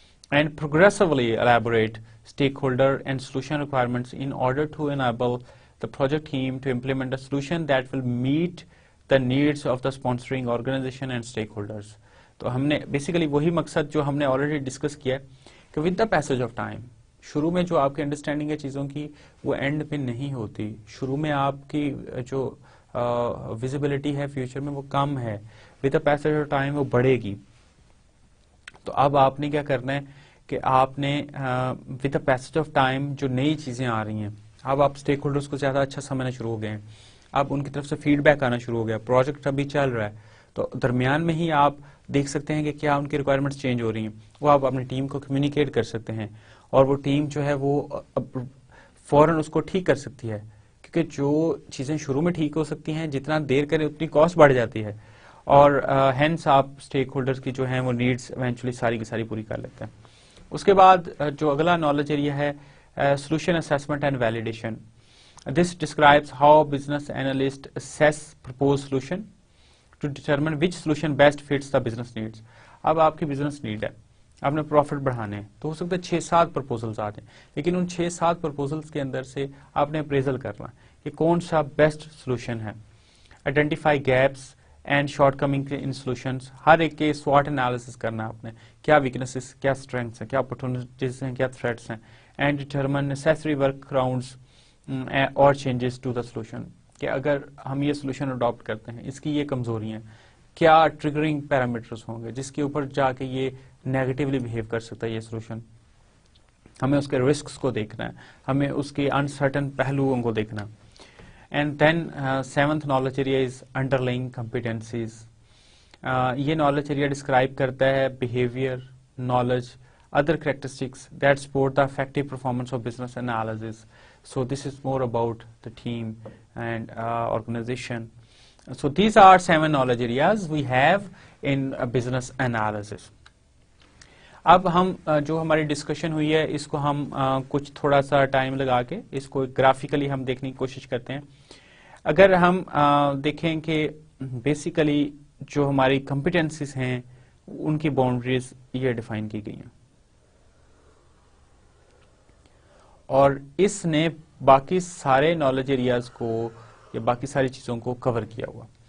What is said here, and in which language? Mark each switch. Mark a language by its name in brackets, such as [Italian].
[English] and progressively elaborate stakeholder and solution requirements in order to enable the project team to implement a solution that will meet the needs of the sponsoring organization and stakeholders. [Urdu] تو ہم نے basically وہی مقصد جو ہم نے already discuss کیا کہ [English] with the passage of time [Urdu] شروع میں جو آپ کی انڈرسٹینڈنگ ہے چیزوں کی وہ اینڈ پہ نہیں ہوتی. شروع میں آپ کی جو ویزیبلٹی ہے فیوچر میں وہ کم ہے, [English] with the passage of time [Urdu] وہ بڑھے گی. تو اب آپ نے کیا کرنا ہے کہ آپ نے [English] with the passage of time [Urdu] جو نئی چیزیں آ رہی ہیں, اب آپ اسٹیک ہولڈرس کو زیادہ اچھا سمجھنا شروع ہو گئے ہیں, اب ان کی طرف سے فیڈ بیک آنا شروع ہو گیا, پروجیکٹ ابھی چل رہا ہے, تو درمیان میں ہی آپ دیکھ سکتے ہیں کہ کیا ان کی ریکوائرمنٹس چینج ہو رہی ہیں, وہ آپ اپنی ٹیم کو کمیونیکیٹ کر سکتے ہیں, اور وہ ٹیم جو ہے وہ فوراً اس کو ٹھیک کر سکتی ہے, کیونکہ جو چیزیں شروع میں ٹھیک ہو سکتی ہیں جتنا دیر کریں اتنی کاسٹ بڑھ جاتی ہے, اور ہینس آپ اسٹیک ہولڈرس کی جو ہیں وہ نیڈس ایونچولی ساری کی ساری پوری کر لیتے ہیں. اس کے بعد جو اگلا نالج ایریا ہے solution assessment and validation. [English] This describes how business analyst assess propose solution to determine which solution best fits the business needs. [Urdu] اب آپ کی بزنس نیڈ ہے, آپ نے پروفٹ بڑھانے ہیں, تو ہو سکتا ہے 6-7 پرپوزلز آتے ہیں, لیکن ان 6-7 پرپوزلز کے اندر سے آپ نے اپریزل کرنا کہ کون سا بیسٹ سولوشن ہے. [English] identify gaps and shortcoming in solutions, [Urdu] ہر ایک کے سوٹ انالیسس کرنا ہے آپ نے, کیا ویکنیسز, کیا اسٹرینگس ہیں, کیا اپرچونیٹیز ہیں, کیا تھریٹس ہیں, [English] and determine necessary workarounds اور changes to the solution, [Urdu] کہ اگر ہم یہ سولوشن اڈاپٹ کرتے ہیں اس کی یہ کمزوریاں ہیں, کیا ٹریگرنگ پیرامیٹرز ہوں گے جس کے اوپر جا کے یہ نیگیٹیولی بہیو کر سکتا ہے یہ سولوشن. ہمیں اس کے رسکس کو دیکھنا ہے, ہمیں اس کے انسرٹن پہلوؤں کو دیکھنا ہے. [English] And then 7th knowledge area is underlying competencies. [Urdu] یہ [English] knowledge area describe [Urdu] کرتا ہے [English] Behaviour, knowledge, other characteristics that support the effective performance of business analysis. So this is more about the team and organization. So these are 7 knowledge areas we have in business analysis. [Urdu] اب ہم جو ہماری discussion ہوئی ہے اس کو ہم کچھ تھوڑا سا ٹائم لگا کے اس کو گرافیکلی ہم دیکھنے کی کوشش کرتے ہیں. اگر ہم دیکھیں کہ بیسیکلی جو ہماری کمپیٹنسیز ہیں ان کی باؤنڈریز یہ ڈیفائن کی گئی ہیں, اور اس نے باقی سارے نالج ایریاز کو یا باقی ساری چیزوں کو کور کیا ہوا.